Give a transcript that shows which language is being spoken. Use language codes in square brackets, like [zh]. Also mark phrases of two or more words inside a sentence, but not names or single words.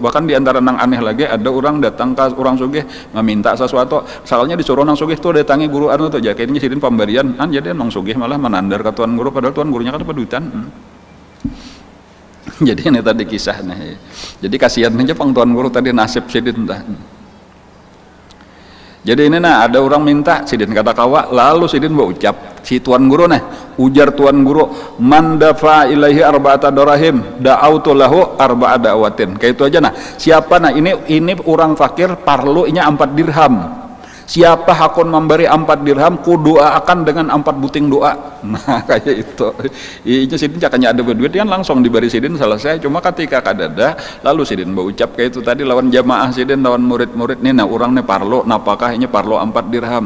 [bjn] Bahkan di antara nang aneh lagi ada orang datang ke orang sugih meminta sesuatu, soalnya disuruh nang sugih tuh datangi guru anu tuh jaketnya sidin pemberian jadi nang sugih malah menandar ke tuan guru padahal tuan gurunya kan peduitan. Jadi ini tadi kisahnya. Jadi kasihan aja pang tuan guru tadi nasib sidin dah. Jadi ini nah ada orang minta sidin kata kawa, lalu sidin berucap si tuan guru ujar tuan guru, [ar] من دفع إليه أربعة دراهم دعوت له أربع دعوات. [bjn] Kayak itu aja siapa ini orang fakir parlu inya 4 dirham. Siapa hakun memberi 4 dirham ku doakan dengan 4 buting doa. Nah, kayak itu. Ini sidin cakanya ada berduit kan langsung diberi sidin selesai. Cuma ketika kadada lalu sidin berucap kayak itu tadi lawan jamaah sidin lawan murid-murid nih orang nih parlo napakah ini parlo 4 dirham.